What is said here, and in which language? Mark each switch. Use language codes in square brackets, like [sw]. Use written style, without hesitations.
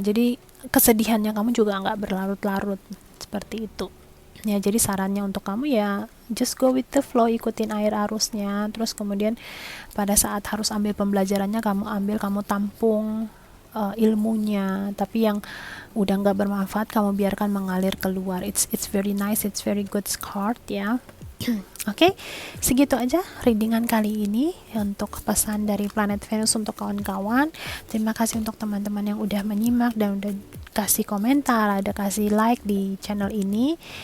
[id] Jadi kesedihannya kamu juga nggak berlarut-larut, seperti itu ya. Jadi sarannya untuk kamu ya, [en] just go with the flow, [id] ikutin air arusnya. Terus kemudian pada saat harus ambil pembelajarannya, kamu ambil, kamu tampung, ilmunya, tapi yang udah nggak bermanfaat kamu biarkan mengalir keluar. [en] It's very nice, it's very good card ya. [id] Oke, segitu aja readingan kali ini untuk pesan dari planet Venus untuk kawan-kawan. Terima kasih untuk teman-teman yang udah menyimak dan udah kasih komentar, ada kasih like di channel ini.